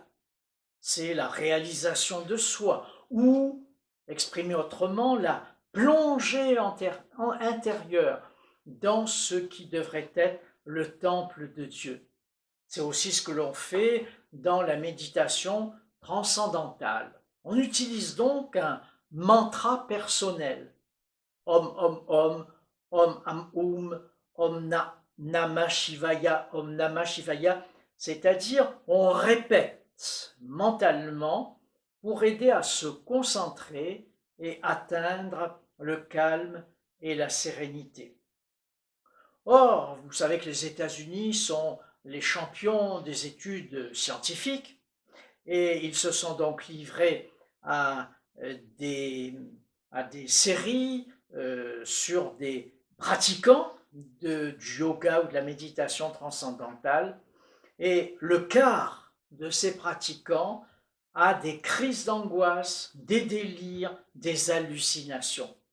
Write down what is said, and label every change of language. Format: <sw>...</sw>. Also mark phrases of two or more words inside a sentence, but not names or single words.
<fr>C'est la réalisation de soi, ou, exprimé autrement, la plongée intérieure dans ce qui devrait être le temple de Dieu. C'est aussi ce que l'on fait dans la méditation transcendantale. On utilise donc un mantra personnel.</fr> <sa>Om, om, om, om, am, om, nama shivaya, om, nama shivaya.</sa> <fr>C'est-à-dire, on répète mentalement pour aider à se concentrer et atteindre le calme et la sérénité. Or, vous savez que les États-Unis sont les champions des études scientifiques et ils se sont donc livrés à des séries sur des pratiquants du yoga ou de la méditation transcendantale, et le quart de ces pratiquants a des crises d'angoisse, des délires, des hallucinations.</fr>